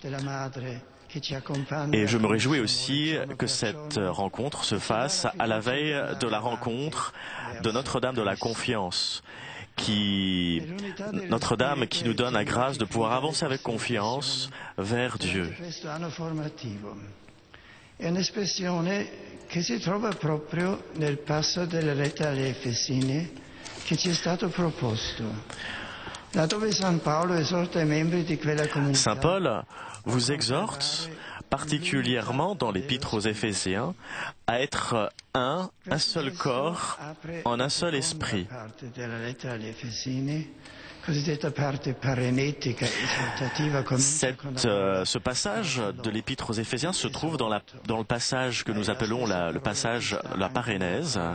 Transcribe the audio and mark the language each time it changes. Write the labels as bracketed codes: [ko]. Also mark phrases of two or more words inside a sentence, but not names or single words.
[fr] Et je me réjouis aussi que cette rencontre se fasse à la veille de la rencontre de Notre-Dame de la Confiance, Notre-Dame qui nous donne la grâce de pouvoir avancer avec confiance vers Dieu. [it] È un'espressione che si trova proprio nel passo della lettera agli Efesini che ci è stato proposto. Laddove San Paolo esorta i membri di quella comunità. [fr] Saint Paul vous exhorte particulièrement dans l'Épître aux Éphésiens, à être un seul corps, en un seul esprit. Ce passage de l'Épître aux Éphésiens se trouve dans le passage que nous appelons le passage la parénèse.